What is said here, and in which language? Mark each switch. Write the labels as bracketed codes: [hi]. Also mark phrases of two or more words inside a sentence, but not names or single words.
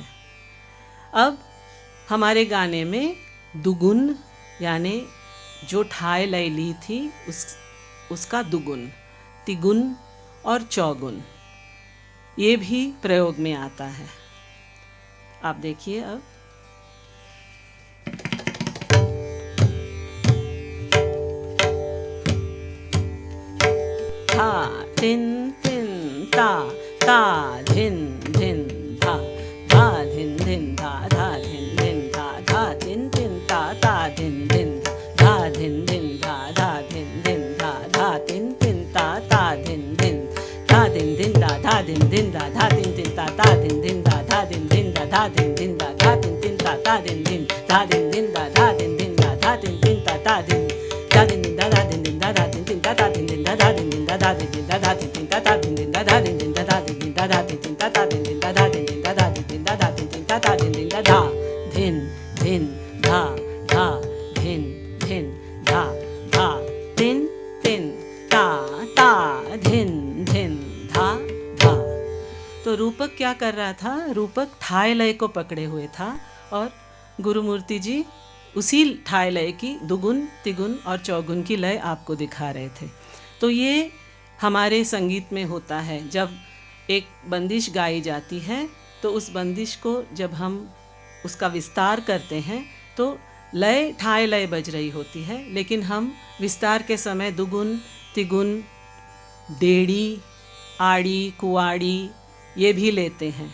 [hi] अब हमारे गाने में दुगुन, यानी जो ठाय लय ली थी उसका दुगुन, तिगुन और चौगुन, ये भी प्रयोग में आता है। आप देखिए अब धा तिन तिन ता ता धिन धिन धा धा धिन धिन धा धा धिन धिन धा धा तिन तिन ता ता धिन धिन धा धिन धिन धा धा धिन धिन धा धा तिन तिन ता ता धिन धिन धा धिन धिन धा धा धिन धिन धा धा तिन तिन ता ता धिन धिन धा धा धिन धिन धा धा धिन धिन धा धा तिन तिन ता ता धिन धिन धा धिन धिन धा धा धिन धिन धा धा तिन तिन ता ता धिन धा धिन धिन धा धा धिन धिन धा धा तिन तिन ता ता धिन धिन धा धा धिन धिन धा धा धिन धिन धा धा तिन तिन ता ता धिन धिन धा धा धिन धिन धा धा धिन धिन धा धा तिन तिन ता ता धिन धिन धा धा धिन धिन धा धा तिन तिन धा धा तिन तिन ता ता धिन धिन धा धा धिन धिन धा धा धिन धिन धा धा तिन तिन ता तो रूपक क्या कर रहा था? रूपक ठाय लय को पकड़े हुए था और गुरुमूर्ति जी उसी ठाय लय की दुगुन तिगुन और चौगुन की लय आपको दिखा रहे थे। तो ये हमारे संगीत में होता है, जब एक बंदिश गाई जाती है तो उस बंदिश को जब हम उसका विस्तार करते हैं तो लय ठाय लय बज रही होती है, लेकिन हम विस्तार के समय दुगुन तिगुन डेढ़ी आड़ी कुआड़ी ये भी लेते हैं।